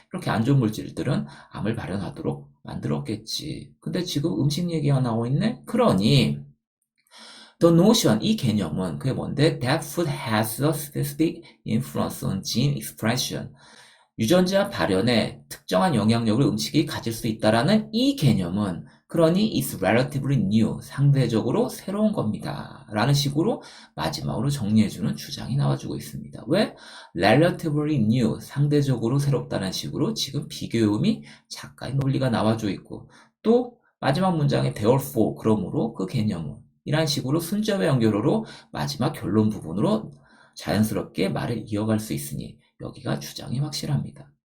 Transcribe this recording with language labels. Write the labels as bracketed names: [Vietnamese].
[Korean] 이렇게 안 좋은 물질들은 암을 발현하도록 만들었겠지. 근데 지금 음식 얘기가 나오고 있네? 그러니 [English] The notion, [Korean] 이 개념은 그게 뭔데? [English] That food has a specific influence on gene expression. [Korean] 유전자 발현에 특정한 영향력을 음식이 가질 수 있다라는 이 개념은 그러니 [English] it's relatively new, [Korean] 상대적으로 새로운 겁니다. 라는 식으로 마지막으로 정리해주는 주장이 나와주고 있습니다. 왜? [English] relatively new, [Korean] 상대적으로 새롭다는 식으로 지금 비교음이 작가의 논리가 나와주고 있고 또 마지막 문장에 therefore, 그러므로 그 개념은 이런 식으로 순자의 연결어로 마지막 결론 부분으로 자연스럽게 말을 이어갈 수 있으니 여기가 주장이 확실합니다.